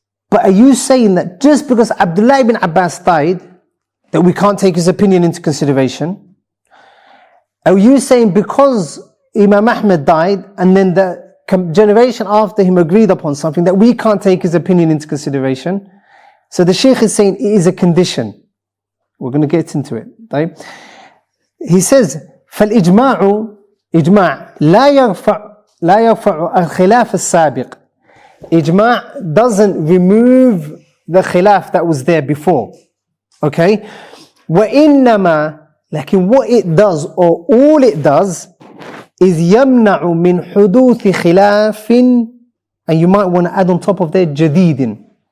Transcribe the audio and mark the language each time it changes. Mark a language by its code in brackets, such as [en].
[en] But are you saying that just because Abdillah ibn Abbas died, that we can't take his opinion into consideration? Are you saying because Imam Ahmed died and then the generation after him agreed upon something, that we can't take his opinion into consideration? So the Shaykh is saying it is a condition. We're going to get into it. Right? He says, [ar] فالإجماع إجماع لا يرفع الخلاف السابق. [en] Ijma' doesn't remove the khilaf that was there before. Okay? [ar] وَإِنَّمَا, لكن [en] what it does, or all it does, is [ar] يَمْنَعُ مِنْ حُدُوثِ خِلَافٍ, [en] and you might want to add on top of that, [ar] جَدِيدٍ.